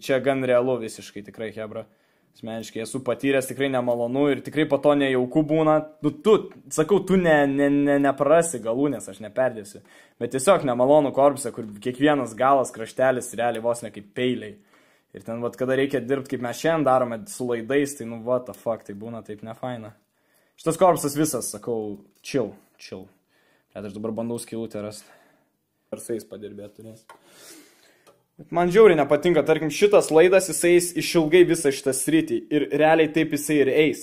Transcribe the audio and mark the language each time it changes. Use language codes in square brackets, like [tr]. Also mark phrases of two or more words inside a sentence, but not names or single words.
[lt] Čia gan realu visiškai, tikrai, hebra. Asmeniškai esu patyręs, tikrai nemalonu ir tikrai po to nejauku būna. Sakau, tu neprarasi galūnės, aš neperdėsiu. Bet tiesiog nemalonu korpuse, kur kiekvienas galas, kraštelis realiai vos ne kaip peiliai. Ir ten, vat, kada reikia dirbti, kaip mes šiandien darome su laidais, tai nu, [en] what the fuck, [lt] tai būna taip nefaina. Šitas korpusas visas, sakau, chill. Bet aš dabar bandau skylutę rasti. Ar su jais padirbėti turės. Man žiauriai nepatinka, tarkim, šitas laidas, jisai eis išilgai visą šitą sritį ir realiai taip jisai ir eis.